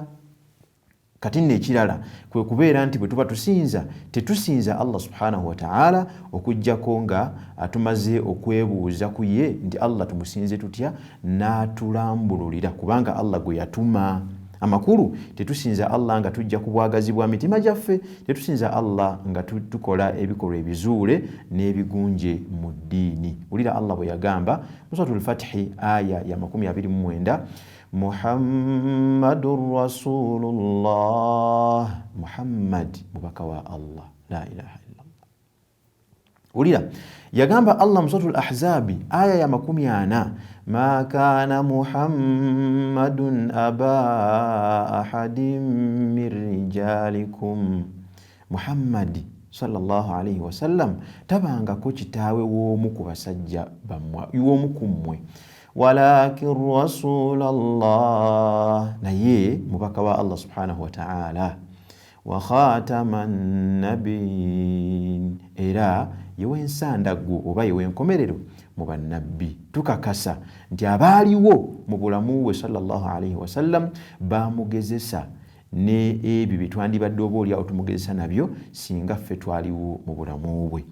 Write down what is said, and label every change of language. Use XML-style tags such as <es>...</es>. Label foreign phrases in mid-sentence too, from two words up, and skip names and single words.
<lg>Kati n'ekirala kwe kubeera nti bwe tuba tetusinza Allah</lg> <ar>سبحانه وتعالى</ar> <lg>okujjako nga atumaze okwebuuza ku ye nti Allah tumusinze tutya, n'atulambululira kubanga Allah gwe yatuma. Amakulu tetusinza Allah nga tujja ku bwagazi bwa mitima gyaffe, tetusinza Allah nga tukola ebikolwa ebizuule n'ebigunje mu ddiini. Wulira Allah bwe yagamba mu Suratul Fathi aya ya 29,</lg> <ar>محمد رسول الله,</ar> <lg>Muhammad mubaka wa Allah,</lg> <ar>لا إله إلا الله.</ar> <lg>Wulira yagamba Allah mu Suratul Ahzabi aya ya 40,</lg> <ar>ما كان محمد أبا أحد من رجالكم,</ar> <lg>Muhammadi</lg> <ar>صلى الله عليه وسلم</ar> <lg>tabangako kitaawe w'omu ku basajja bammwe, y'omu ku mmwe, walakin Rasulallah, naye mubaka wa Allah</lg> <ar>سبحانه وتعالى, وخاتم النبيين,</ar> <lg>era yewe nsandaggo oba yewe nkomerero mu bannabbi. Tukakasa nti abaaliwo mu bulamu bwe</lg> <ar>صلى الله عليه وسلم</ar> <lg>bamugezesa ne ebyo bye twandibadde oba oliawo tumugezesa nabyo singa ffe twaliwo mu bulamu bwe.</lg>